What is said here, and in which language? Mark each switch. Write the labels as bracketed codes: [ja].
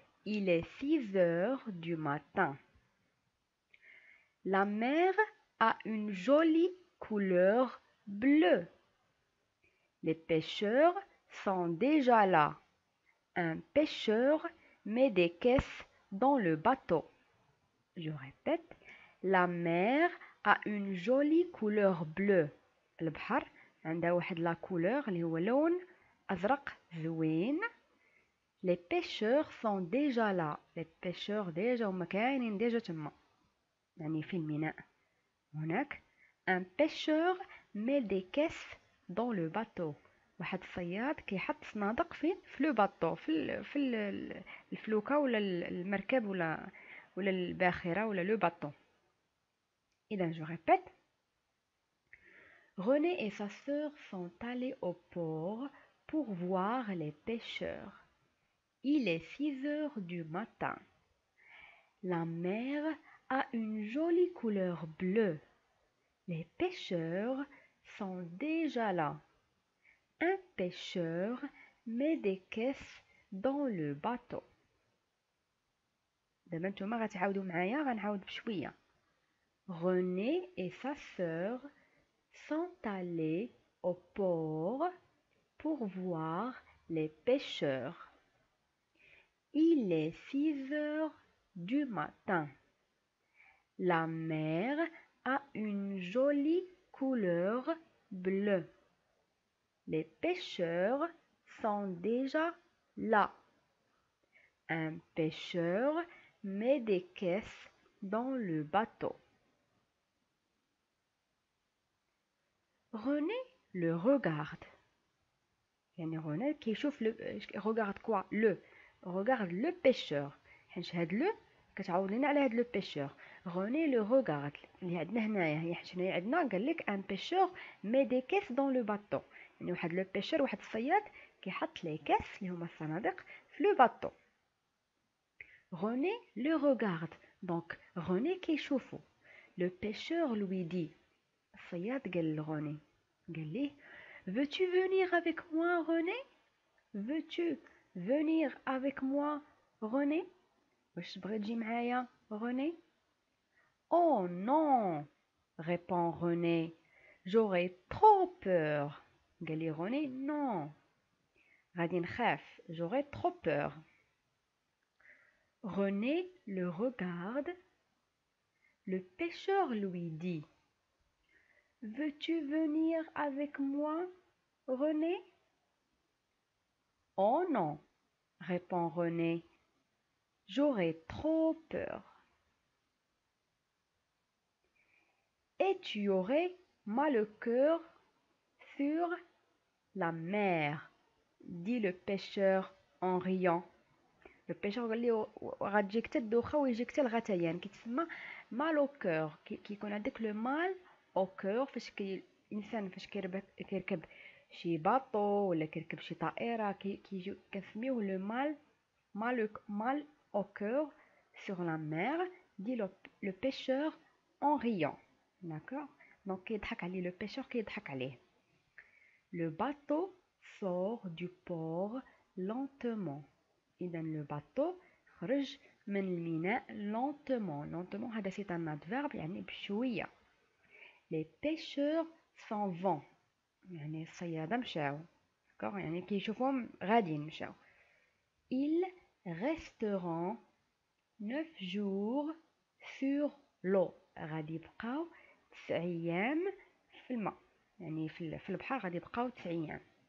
[fr] Il est 6 heures du matin. La mer a une jolie couleur bleue. Les pêcheurs sont déjà là. Un pêcheur met des caisses dans le bateau. Je répète. La mer a une jolie couleur bleue. [ar] البحر عندها واحد لا couleur اللي هو لون أزرق زوين. [fr] Les pêcheurs sont déjà là. Les pêcheurs déjà [ar] هما كاينين ديجا تما، يعني في الميناء. هناك [fr] un pêcheur met des caisses dans le bateau. [ar] واحد الصياد كيحط صنادق في لو باطو، في الفلوكة ولا المركب ولا الباخرة ولا لو باطو. إذا [fr] je répète. René et sa sœur sont allés au port pour voir les pêcheurs. Il est 6 heures du matin. La mer a une jolie couleur bleue. Les pêcheurs sont déjà là. Un pêcheur met des caisses dans le bateau. [ar] دابا نتوما غتعاودوا معايا، غنعاود بشويه. [fr] René et sa sœur sont allés au port pour voir les pêcheurs. Il est 6 heures du matin. La mer a une jolie couleur bleue. Les pêcheurs sont déjà là. Un pêcheur met des caisses dans le bateau. René le regarde. [ar] يعني [fr] René [ar] كيشوف [fr] regarde quoi? regarde le pêcheur. [ar] حيت هاد لو كتعاود لنا على هاد لو بيشور. [fr] René le regarde [ar] اللي عندنا هنايا، هي حيت هنايا عندنا قال لك ان بيشور مي دي كيس دون لو باطو، يعني واحد لو بيشور واحد الصياد كيحط لي كيس اللي هما الصناديق في لو باطو. [fr] René le regarde. Donc René [ar] كيشوفو. [fr] Le pêcheur lui dit. [ar] الصياد قال لغوني، قال ليه [fr] veux-tu venir avec moi René? Veux-tu venir avec moi René? [ar] واش تبغي تجي معايا René? [fr] Oh non, répond René, j'aurais trop peur. [ar] قال لي René [fr] non, [ar] غادي نخاف، [fr] j'aurais trop peur. René le regarde. Le pêcheur lui dit. Veux-tu venir avec moi, René? Oh non, répond René, j'aurais trop peur. Et tu aurais mal au cœur sur la mer, dit le pêcheur en riant. [ar] لو بيشور قال لي غتجيك حتى الدوخه ويجيك حتى الغثيان، كيتسمى مال او كور. كيكون عندك لو مال او كور فاش الانسان فاش كيركب شي باطو ولا كيركب شي طائره كيجيو كنسميوه لو مال [fr] au cœur sur la mer, dit le pêcheur en riant. D'accord? Donc [ar] كيضحك عليه [fr] le pêcheur كيضحك عليه. Le bateau sort du port lentement. [ar] إذا [fr] le bateau [ar] خرج من الميناء [fr] lentement. lentement [ar] هذا [fr] c'est un adverbe [ar] يعني بشوية. [fr] Les pêcheurs s'en vont. [ar] يعني الصيادة مشاو. [fr] D'accord? [ar] يعني كيشوفوهم غاديين مشاو. [fr] Ils resteront 9 jours sur l'eau. [ar] غادي يبقاو 9 أيام في الماء. يعني في البحر غادي يبقاو 9 أيام.